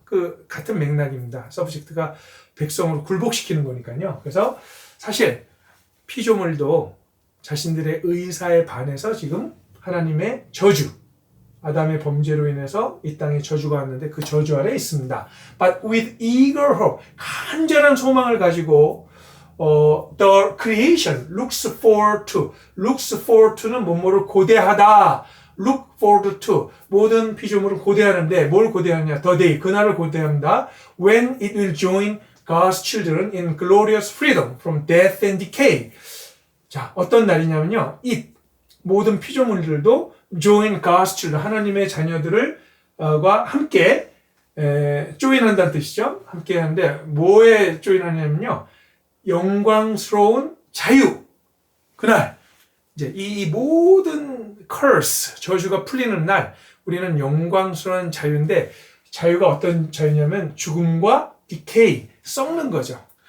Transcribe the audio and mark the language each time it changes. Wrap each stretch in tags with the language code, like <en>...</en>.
<ko>그 같은 맥락입니다. 서브젝트가 백성으로 굴복시키는 거니까요. 그래서 사실 피조물도 자신들의 의사에 반해서 지금 하나님의 저주, 아담의 범죄로 인해서 이 땅에 저주가 왔는데 그 저주 아래 있습니다.</ko> <en>But with eager hope,</en> <ko>간절한 소망을 가지고</ko> <en>the creation looks forward to는</en> <ko>뭐뭐를 고대하다.</ko> <en>look forward to.</en> <ko>모든 피조물을 고대하는데 뭘 고대하느냐?</ko> <en>the day,</en> <ko>그날을 고대합니다.</ko> <en>When it will join God's children in glorious freedom from death and decay.</en> <ko>자, 어떤 날이냐면요. 모든 피조물들도</ko> <en>join God's children,</en> <ko>하나님의 자녀들을 과 함께 join한다는 뜻이죠. 함께 하는데 뭐에 join하냐면요. 영광스러운 자유. 그날 이제 이 모든 curse, 저주가 풀리는 날 우리는 영광스러운 자유인데 자유가 어떤 자유냐면 죽음과 decay, 썩는 거죠.</ko>